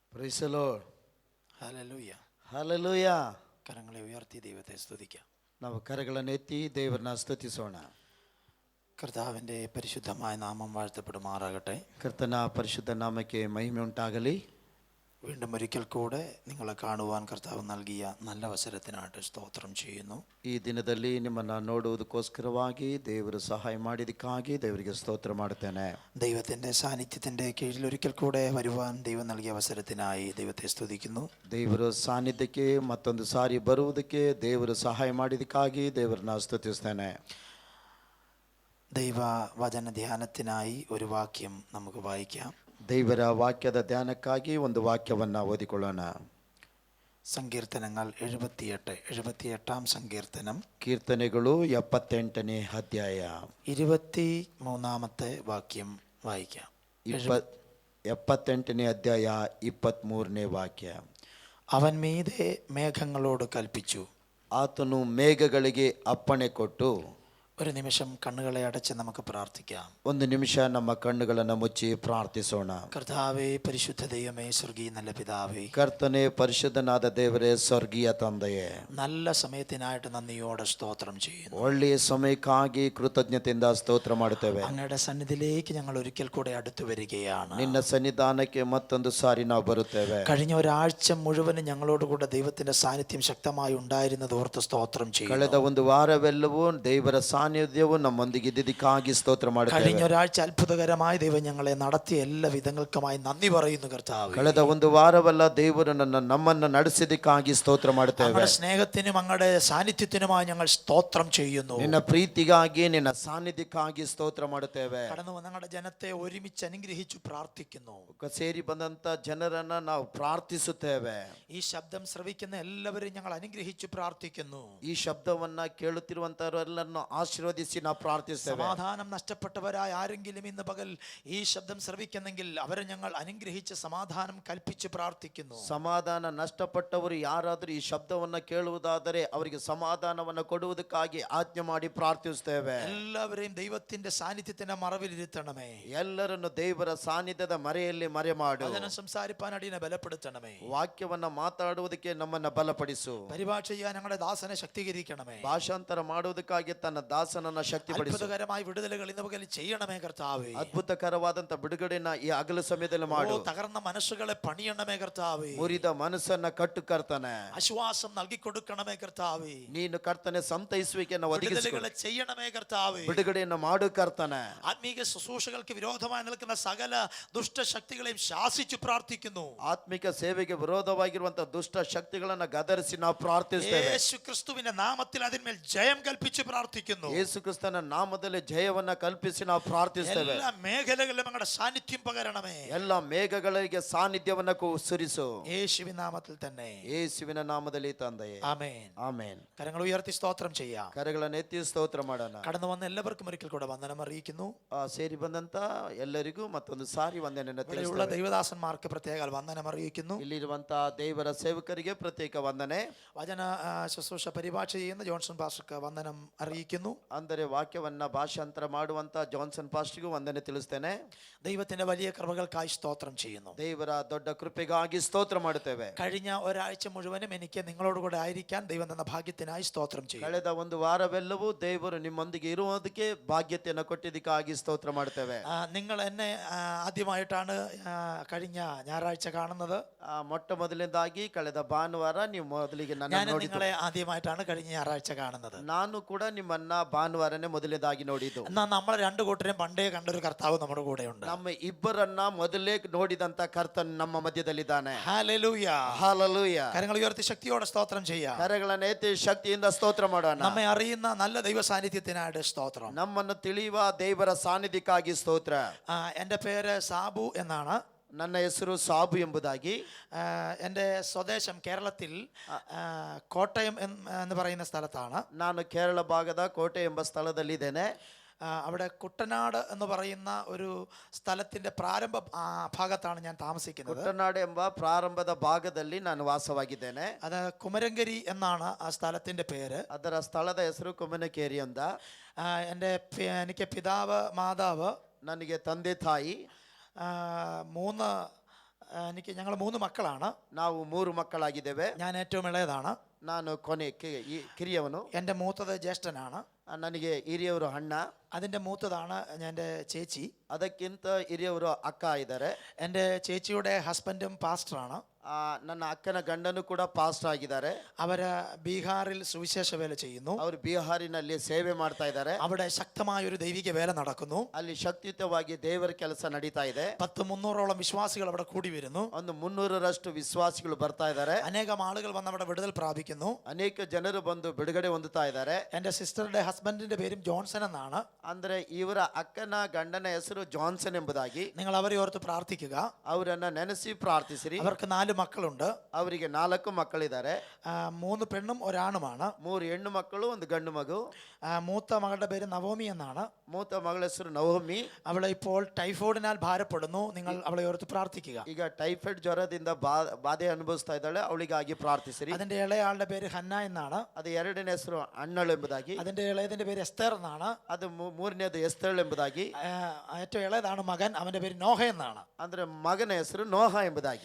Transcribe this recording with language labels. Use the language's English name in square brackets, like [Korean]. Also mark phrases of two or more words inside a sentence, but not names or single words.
[English] Praise the Lord. [Malayalam] ഹല്ലേലൂയ. [English] Hallelujah. [Malayalam] കരങ്ങളെ ഉയർത്തി ദൈവത്തെ സ്തുതിക്കാം. [Kannada] ನಾವು ಕರಗಳನ್ನು ಎತ್ತಿ ದೇವರನ್ನ ಸ್ತುತಿಸೋಣ. [Malayalam] കർത്താവിൻ്റെ പരിശുദ്ധമായ നാമം വാഴ്ത്തപ്പെടുമാറാകട്ടെ. [Kannada] ಕರ್ತನ ಪರಿಶುದ್ಧ ನಾಮಕ್ಕೆ ಮಹಿಮೆ ಉಂಟಾಗಲಿ. [Malayalam] വീണ്ടും ഒരിക്കൽ കൂടെ നിങ്ങളെ കാണുവാൻ കർത്താവ് നൽകിയ നല്ല അവസരത്തിനായിട്ട് സ്തോത്രം ചെയ്യുന്നു. [Kannada] ಈ ದಿನದಲ್ಲಿ ನಿಮ್ಮನ್ನು ನೋಡುವುದಕ್ಕೋಸ್ಕರವಾಗಿ ದೇವರು ಸಹಾಯ ಮಾಡಿದ್ದಕ್ಕಾಗಿ ದೇವರಿಗೆ ಸ್ತೋತ್ರ ಮಾಡುತ್ತೇನೆ. [Malayalam] ദൈവത്തിൻ്റെ സാന്നിധ്യത്തിൻ്റെ കീഴിൽ ഒരിക്കൽ കൂടെ വരുവാൻ ദൈവം നൽകിയ അവസരത്തിനായി ദൈവത്തെ സ്തുതിക്കുന്നു. [Kannada] ದೇವರು ಸಾನ್ನಿಧ್ಯಕ್ಕೆ ಮತ್ತೊಂದು ಸಾರಿ ಬರುವುದಕ್ಕೆ ದೇವರು ಸಹಾಯ ಮಾಡಿದ್ದಕ್ಕಾಗಿ ದೇವರನ್ನ ಸ್ತುತಿಸ್ತೇನೆ. [Malayalam] ദൈവ വചന ധ്യാനത്തിനായി ഒരു വാക്യം നമുക്ക് വായിക്കാം. [Kannada] ದೇವರ ವಾಕ್ಯದ ಧ್ಯಾನಕ್ಕಾಗಿ ಒಂದು ವಾಕ್ಯವನ್ನು ಓದಿಕೊಳ್ಳೋಣ. [Malayalam] സങ്കീർത്തനങ്ങൾ 78 സങ്കീർത്തനം, [Kannada] ಕೀರ್ತನೆಗಳು 78ನೇ ಅಧ್ಯಾಯ [Malayalam] 23 വാക്യം വായിക്കാം. [Kannada] 78ನೇ ಅಧ್ಯಾಯ 23ನೇ ವಾಕ್ಯ. [Malayalam] അവൻ മീതെ മേഘങ്ങളോട് കൽപ്പിച്ചു. [Kannada] ಆತನು ಮೇಘಗಳಿಗೆ ಅಪ್ಪಣೆ ಕೊಟ್ಟು. [Malayalam] ഒരു നിമിഷം കണ്ണുകളെ അടച്ച് നമുക്ക് പ്രാർത്ഥിക്കാം. [Kannada] ಒಂದು ನಿಮಿಷ ನಮ್ಮ ಕಣ್ಣುಗಳನ್ನು ಮುಚ್ಚಿ ಪ್ರಾರ್ಥಿಸೋಣ. [Malayalam] കർത്താവേ, പരിശുദ്ധ ദൈവമേ, സ്വർഗീയ നല്ല പിതാവേ, [Kannada] ಕರ್ತನೇ, ಪರಿಶುದ್ಧನಾದ ದೇವರೇ, ಸ್ವರ್ಗೀಯ ತಂದೆಯೇ, [Malayalam] നല്ല സമയത്തിനായിട്ട് നന്ദിയോടെ സ്തോത്രം ചെയ്യുന്നു. [Kannada] ಒಳ್ಳೆಯ ಸಮಯಕ್ಕಾಗಿ ಕೃತಜ್ಞತೆಯಿಂದ ಸ್ತೋತ್ರ ಮಾಡುತ್ತೇವೆ. [Malayalam] അങ്ങയുടെ സന്നിധിയിലേക്ക് ഞങ്ങൾ ഒരിക്കൽ കൂടെ അടുത്തു വരികയാണ്. [Kannada] ನಿನ್ನ ಸನ್ನಿಧಾನಕ್ಕೆ ಮತ್ತೊಂದು ಸಾರಿ ನಾವು ಬರುತ್ತೇವೆ. [Malayalam] കഴിഞ്ഞ ഒരാഴ്ച മുഴുവനും ഞങ്ങളോട് കൂടെ ദൈവത്തിന്റെ സാന്നിധ്യം ശക്തമായി ഉണ്ടായിരുന്നത് ഓർത്ത് സ്തോത്രം ചെയ്യുന്നു. [Kannada] ಕಳೆದ ಒಂದು ವಾರವೆಲ್ಲವೂ ದೇವರ സാന്നിധ്ಯವು ನಮ್ಮೊಂದಿಗೆ ಇದ್ದಿದ್ದಕ್ಕಾಗಿ ಸ್ತೋತ್ರ ಮಾಡುತ್ತೇವೆ. [Malayalam] കഴിഞ്ഞ ഒരാഴ്ച അത്ഭുതകരമായി ദൈവം ഞങ്ങളെ നടത്തിയ എല്ലാ വിധങ്ങൾക്കുമായി നന്ദി പറയുന്നു കർത്താവേ. [Kannada] ಕಳೆದ ಒಂದು ವಾರವಲ್ಲ ದೇವರು ನಮ್ಮನ್ನು ನಡೆಸಿದ್ದಕ್ಕಾಗಿ ಸ್ತೋತ್ರ ಮಾಡುತ್ತೇವೆ. [Malayalam] അങ്ങയുടെ സ്നേഹത്തിനും അങ്ങയുടെ സാന്നിധ്യത്തിനുമായി ഞങ്ങൾ സ്തോത്രം ചെയ്യുന്നു. [Kannada] ನಿನ್ನ ಪ್ರೀತಿಗಾಗಿ ನಿನ್ನ ಸಾನ್ನಿಧ್ಯಕ್ಕಾಗಿ ಸ್ತೋತ್ರ ಮಾಡುತ್ತೇವೆ. [Malayalam] കടന്നു വന്ന ഞങ്ങളുടെ ജനത്തെ ഒരുമിച്ച് അനുഗ്രഹിച്ചു പ്രാർത്ഥിക്കുന്നു. [Kannada] ಸೇರಿ ಬಂದಂತ ಜನರನ್ನ ನಾವು ಪ್ರಾರ್ಥಿಸುತ್ತೇವೆ. [Malayalam] ഈ ശബ്ദം ശ്രവിക്കുന്ന എല്ലാവരെയും ഞങ്ങൾ അനുഗ്രഹിച്ചു പ്രാർത്ഥിക്കുന്നു. [Kannada] ಈ ಶಬ್ದವನ್ನ ಕೇಳುತ್ತಿರುವಂತವರೆಲ್ಲರನ್ನು ಆಶೀರ್ವದಿಸಿ ನಾವು ಪ್ರಾರ್ಥಿಸ್ತೇವೆ. [Malayalam] സമാധാനം നഷ്ടപ്പെട്ടവരായ ആരെങ്കിലും ഇന്ന് പകൽ ഈ ശബ്ദം ശ്രവിക്കുന്നെങ്കിൽ അവരെ ഞങ്ങൾ അനുഗ്രഹിച്ച് സമാധാനം കൽപ്പിച്ച് പ്രാർത്ഥിക്കുന്നു. [Kannada] ಸಮಾಧಾನ ನಷ್ಟಪಟ್ಟವರು ಯಾರಾದರೂ ಈ ಶಬ್ದವನ್ನ ಕೇಳುವುದಾದರೆ ಅವರಿಗೆ ಸಮಾಧಾನವನ್ನು ಕೊಡುವುದಕ್ಕಾಗಿ ಆಜ್ಞೆ ಮಾಡಿ ಪ್ರಾರ್ಥಿಸುತ್ತೇವೆ. [Malayalam] എല്ലാവരെയും ദൈവത്തിന്റെ സാന്നിധ്യത്തിന്റെ മറവിലിരുത്തണമേ. [Kannada] ಎಲ್ಲರನ್ನು ದೇವರ ಸಾನ್ನಿಧ್ಯದ ಮರೆಯಲ್ಲಿ ಮರೆ ಮಾಡು. [Malayalam] വചനം സംസാരിപ്പാൻ അടിയനെ ബലപ്പെടുത്തണമേ. [Kannada] ವಾಕ್ಯವನ್ನ ಮಾತಾಡುವುದಕ್ಕೆ ನಮ್ಮನ್ನ ಬಲಪಡಿಸು. [Malayalam] പരിഭാഷ ചെയ്യാൻ ഞങ്ങളുടെ ദാസനെ ശക്തീകരിക്കണമേ. [Kannada] ಭಾಷಾಂತರ ಮಾಡುವುದಕ್ಕಾಗಿ ತನ್ನ ದಾಸನನ್ನ ಶಕ್ತಿಪಡಿಸು. [Malayalam] അത്ഭുതകരമായ വിടുതലുകൾ ഇന്ന് പകൽ ചെയ്യണമേ കർത്താവേ. [Kannada] ಅದ್ಭುತಕರವಾದಂತ ಬಿಡುಗಡೆನ ಈ ಅಗಲು ಸಮಯದಲ್ಲಿ ಮಾಡು. [Malayalam] തകർന്ന മനസ്സുകളെ പണിയണമേ കർത്താവേ. [Kannada] ಮುರಿದ ಮನಸ್ಸನ್ನ ಕಟ್ಟು ಕರ್ತನೆ. [Malayalam] ആശ്വാസം നൽകി കൊടുക്കണമേ കർത്താവേ. [Kannada] ನೀನು ಕರ್ತನೆ ಸಂತೈಸುವಿಕೆಯನ್ನು ಒದಗಿಸು. [Malayalam] ചെയ്യണമേ കർത്താവേ. [Kannada] ಬಿಡುಗಡೆಯನ್ನು ಮಾಡು ಕರ್ತನೆ. [Malayalam] ആത്മീക ശുശ്രൂഷകൾക്ക് വിരോധമായി നിൽക്കുന്ന സകല ദുഷ്ടശക്തികളെയും ശാസിച്ചു പ്രാർത്ഥിക്കുന്നു. [Kannada] ಆತ್ಮಿಕ ಸೇವೆಗೆ ವಿರೋಧವಾಗಿರುವಂತಹ ದುಷ್ಟ ಶಕ್ತಿಗಳನ್ನ ಗದರಿಸಿ ನಾವು ಪ್ರಾರ್ಥಿಸುತ್ತೇವೆ. [Malayalam] യേശു ക്രിസ്തുവിന്റെ നാമത്തിൽ അതിന്മേൽ ജയം കൽപ്പിച്ച് പ്രാർത്ഥിക്കുന്നു. [Kannada] ಯೇಸು ಕ್ರಿಸ್ತನ ನಾಮದಲ್ಲಿ ಜಯವನ್ನ ಕಲ್ಪಿಸಿ ನಾವು ಪ್ರಾರ್ಥಿಸುತ್ತೇವೆ. [Malayalam] എല്ലാ മേഖലകളിലും ഞങ്ങളുടെ സാന്നിധ്യം പകരണമേ. [Kannada] ಎಲ್ಲ ಮೇಘಗಳಿಗೆ ಸಾನ್ನಿಧ್ಯವನ್ನ ಸುರಿಸು. [Malayalam] യേശുവിൻ നാമത്തിൽ തന്നെ. [Kannada] ಯೇಸುವಿನ ನಾಮದಲ್ಲಿ ತಂದೆಯೇ. [Malayalam] ആമേൻ. [Kannada] ಆಮೇನ್. [Malayalam] കരങ്ങൾ ഉയർത്തി സ്തോത്രം ചെയ്യാം. [Kannada] ಕರಗಳನ್ನು ಎತ್ತಿ ಸ್ತೋತ್ರ ಮಾಡೋಣ. [Malayalam] കടന്നു വന്ന എല്ലാവർക്കും ഒരിക്കൽ കൂടെ വന്ദനം അറിയിക്കുന്നു. [Kannada] ಸೇರಿ ಬಂದಂತ ಎಲ್ಲರಿಗೂ ಮತ್ತೊಂದು ಸಾರಿ ವಂದನೆಯನ್ನು [Malayalam] ഇവിടെയുള്ള ദൈവദാസന്മാർക്ക് പ്രത്യേക വന്ദനം അറിയിക്കുന്നു. [Kannada] ಇಲ್ಲಿರುವಂತಹ ದೇವರ ಸೇವಕರಿಗೆ ಪ್ರತ್ಯೇಕ ವಂದನೆ. [Malayalam] വചന ശുശ്രൂഷ പരിഭാഷ ചെയ്യുന്ന ജോൺസൺ പാസ്റ്റർക്ക് വന്ദനം അറിയിക്കുന്നു. [Kannada] ಅಂದರೆ ವಾಕ್ಯವನ್ನ ಭಾಷಾಂತರ ಮಾಡುವಂತ ಜಾನ್ಸನ್ ಪಾಸ್ಟರ್ಗೂ ವಂದನೆ ತಿಳಿಸ್ತೇನೆ. [Malayalam] ദൈവത്തിന്റെ വലിയ കൃപകൾക്കായി സ്തോത്രം ചെയ്യുന്നു. [Kannada] ದೇವರ ದೊಡ್ಡ ಕೃಪೆಗಾಗಿ ಸ್ತೋತ್ರ ಮಾಡುತ್ತೇವೆ. [Malayalam] കഴിഞ്ഞ ഒരാഴ്ച മുഴുവനും എനിക്ക് നിങ്ങളോട് കൂടെ ആയിരിക്കാൻ ദൈവം തന്ന ഭാഗ്യത്തിനായി സ്തോത്രം ചെയ്യുന്നു. [Kannada] ಕಳೆದ ಒಂದು ವಾರವೆಲ್ಲವೂ ದೇವರು ನಿಮ್ಮೊಂದಿಗೆ ಇರುವುದಕ್ಕೆ ಭಾಗ್ಯತೆಯನ್ನು ಕೊಟ್ಟಿದ್ದಕ್ಕಾಗಿ ಸ್ತೋತ್ರ ಮಾಡುತ್ತೇವೆ. [Malayalam] നിങ്ങൾ എന്നെ ആദ്യമായിട്ടാണ് കഴിഞ്ഞ ഞായറാഴ്ച കാണുന്നത്. [Kannada] ಮೊಟ್ಟ ಮೊದಲನೇದಾಗಿ ಕಳೆದ ಭಾನುವಾರ ನೀವು ಮೊದಲಿಗೆ [Malayalam] ഞാൻ നിങ്ങളെ ആദ്യമായിട്ടാണ് കഴിഞ്ഞ ഞായറാഴ്ച കാണുന്നത്. [Kannada] ನಾನು ಕೂಡ ನಿಮ್ಮನ್ನ ಭಾನುವಾರನೇ ಮೊದಲನೇದಾಗಿ ನೋಡಿದ್ದು. [Malayalam] എന്നാൽ നമ്മൾ രണ്ടു കൂട്ടരെയും പണ്ടേ കണ്ടൊരു കർത്താവ് നമ്മുടെ കൂടെ ഉണ്ട്. [Kannada] ನಮ್ಮ ಇಬ್ಬರನ್ನ ಮೊದಲೇ ನೋಡಿದಂತ ಕರ್ತನ್ ನಮ್ಮ ಮಧ್ಯದಲ್ಲಿದ್ದಾನೆ. [Malayalam] ഹല്ലേലൂയ. [Kannada] ಹಲ್ಲೆಲೂಯ. [Malayalam] കരങ്ങൾ ഉയർത്തി ശക്തിയോടെ സ്തോത്രം ചെയ്യാം. [Kannada] ಕರಗಳನ್ನು ಎತ್ತಿ ಶಕ್ತಿಯಿಂದ ಸ್ತೋತ್ರ ಮಾಡೋಣ. [Malayalam] നമ്മെ അറിയുന്ന നല്ല ദൈവ സാന്നിധ്യത്തിനായിട്ട് സ്തോത്രം. [Kannada] ನಮ್ಮನ್ನು ತಿಳಿಯುವ ದೇವರ ಸಾನ್ನಿಧ್ಯಕ್ಕಾಗಿ ಸ್ತೋತ್ರ. [Malayalam] എൻ്റെ പേര് സാബു എന്നാണ്. [Kannada] ನನ್ನ ಹೆಸರು ಸಾಬು ಎಂಬುದಾಗಿ. [Malayalam] എൻ്റെ സ്വദേശം കേരളത്തിൽ കോട്ടയം എന്ന് പറയുന്ന സ്ഥലത്താണ്. [Kannada] ನಾನು ಕೇರಳ ಭಾಗದ ಕೋಟೆ ಎಂಬ ಸ್ಥಳದಲ್ಲಿದ್ದೇನೆ. [Malayalam] അവിടെ കുട്ടനാട് എന്ന് പറയുന്ന ഒരു സ്ഥലത്തിന്റെ പ്രാരംഭ ഭാഗത്താണ് ഞാൻ താമസിക്കുന്നത്. [Kannada] കുട്ടനാട് ಎಂಬ ಪ್ರಾರಂಭದ ಭಾಗದಲ್ಲಿ ನಾನು ವಾಸವಾಗಿದ್ದೇನೆ. [Malayalam] അത് കുമരങ്കരി എന്നാണ് ആ സ്ഥലത്തിന്റെ പേര്. [Kannada] ಅದರ ಸ್ಥಳದ ಹೆಸರು ಕುಮನಕೇರಿ ಅಂತ. [Malayalam] എനിക്ക് പിതാവ് മാതാവ്, [Kannada] ನನಗೆ ತಂದೆ ತಾಯಿ, [Malayalam] 3 ഞങ്ങൾ 3 മക്കളാണ്. [Kannada] ನಾವು 3 ಮಕ್ಕಳಾಗಿದ್ದೇವೆ. [Malayalam] ഞാൻ ഏറ്റവും ഇളയതാണ്. [Kannada] ನಾನು ಕಿರಿಯವನು. [Malayalam] എൻ്റെ മൂത്തത് ജ്യേഷ്ഠനാണ്. [Kannada] ನನಗೆ ಹಿರಿಯವರು ಅಣ್ಣ. [Malayalam] അതിൻ്റെ മൂത്തതാണ് എൻ്റെ ചേച്ചി. [Kannada] ಅದಕ್ಕಿಂತ ಹಿರಿಯವರು ಅಕ್ಕ ಇದ್ದಾರೆ. [Malayalam] എൻ്റെ ചേച്ചിയുടെ ഹസ്ബൻഡും പാസ്റ്ററാണ്. [Kannada] ನನ್ನ ಅಕ್ಕನ ಗಂಡನು ಕೂಡ ಪಾಸ್ಟರ್ ಆಗಿದ್ದಾರೆ. [Malayalam] അവര് ബീഹാറിൽ സുവിശേഷ വേല ചെയ്യുന്നു. [Kannada] ಅವರು ಬಿಹಾರಿನಲ್ಲಿ ಸೇವೆ ಮಾಡ್ತಾ ಇದ್ದಾರೆ. [Malayalam] അവിടെ ശക്തമായ ഒരു ദൈവിക വേല നടക്കുന്നു. [Kannada] ಅಲ್ಲಿ ಶಕ್ತಿಯುತವಾಗಿ ದೇವರ ಕೆಲಸ ನಡೀತಾ ಇದೆ. [Malayalam] 300-ഓളം വിശ്വാസികൾ അവിടെ കൂടി വരുന്നു. [Kannada] ಒಂದು 300ರಷ್ಟು ವಿಶ್ವಾಸಿಗಳು ಬರ್ತಾ ಇದ್ದಾರೆ. [Malayalam] അനേകം ആളുകൾ വന്ന് അവിടെ വിടുതൽ പ്രാപിക്കുന്നു. [Kannada] ಅನೇಕ ಜನರು ಬಂದು ಬಿಡುಗಡೆ ಹೊಂದುತ್ತಾ ಇದ್ದಾರೆ. [Malayalam] എൻ്റെ [English] sister's husband's [Malayalam] പേരും ജോൺസൺ എന്നാണ്. [Kannada] ಅಂದ್ರೆ ಇವರ ಅಕ್ಕನ ಗಂಡನ ಹೆಸರು ಜಾನ್ಸನ್ ಎಂಬುದಾಗಿ. [Malayalam] നിങ്ങൾ അവരെ ഓർത്ത് പ്രാർത്ഥിക്കുക. [Kannada] ಅವರನ್ನ ನೆನೆಸಿ ಪ್ರಾರ್ಥಿಸಿರಿ. [Malayalam] അവർക്ക് 4 മക്കളുണ്ട്. [Kannada] ಅವರಿಗೆ 4 ಮಕ್ಕಳಿದ್ದಾರೆ. [Malayalam] 3 പെണ്ണും ഒരാണുമാണ്. [Kannada] 3 ಹೆಣ್ಣು ಮಕ್ಕಳು, ಒಂದು ಗಂಡು ಮಗು. [Malayalam] മൂത്ത മകളുടെ പേര് നവോമി എന്നാണ്. [Kannada] ಮೂತ ಮಗಳ ಹೆಸರು ನವೋಮಿ. [Malayalam] അവളെ ഇപ്പോൾ ടൈഫോയിഡിനാൽ ഭാരപ്പെടുന്നു. നിങ്ങൾ അവളെ ഓർത്ത് പ്രാർത്ഥിക്കുക. [Kannada] ಈಗ ಟೈಫಾಯ್ಡ್ ಜ್ವರದಿಂದ ಬಾಧೆ ಅನುಭವಿಸ್ತಾ ಇದ್ದಾಳೆ. ಅವಳಿಗಾಗಿ ಪ್ರಾರ್ಥಿಸಿರಿ. [Malayalam] അതിന്റെ ഇളയാളുടെ പേര് ഹന്ന എന്നാണ്. [Kannada] ಅದು ಎರಡನೇ ಹೆಸರು ಅಣ್ಣಳು ಎಂಬುದಾಗಿ. [Malayalam] അതിന്റെ ഇളയതിന്റെ പേര് എസ്തേർ എന്നാണ്. [Kannada] ಅದು ಮೂರನೇದು ಎಸ್ತೇಳ್ ಎಂಬುದಾಗಿ. [Malayalam] ഏറ്റവും ഇളയതാണ് മകൻ. അവന്റെ പേര് നോഹ എന്നാണ്. [Kannada] ಅಂದ್ರೆ ಮಗನ ಹೆಸರು ನೋಹ ಎಂಬುದಾಗಿ.